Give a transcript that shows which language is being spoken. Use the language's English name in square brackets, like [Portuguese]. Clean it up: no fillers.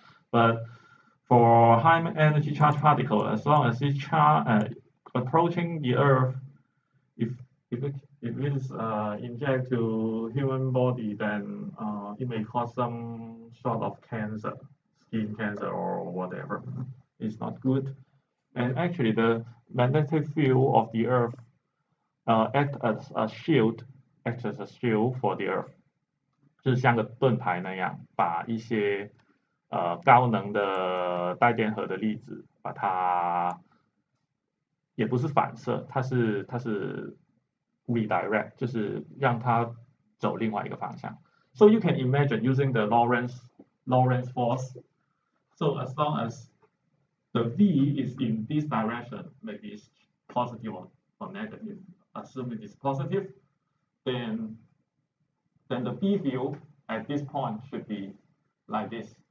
[English] But for high energy charged particle, as long as it's approaching the Earth, if it is inject to human body, then it may cause some sort of cancer, skin cancer or whatever. It's not good. And actually, the magnetic field of the Earth acts as a shield for the Earth. [Chinese] 就是像个盾牌那样，把一些高能的带电荷的粒子，把它也不是反射，它是 redirect， 就是让它走另外一个方向。 [English] So you can imagine using the Lorentz force. So as long as the V is in this direction, maybe it's positive or negative. Assume it is positive, then the B field at this point should be like this.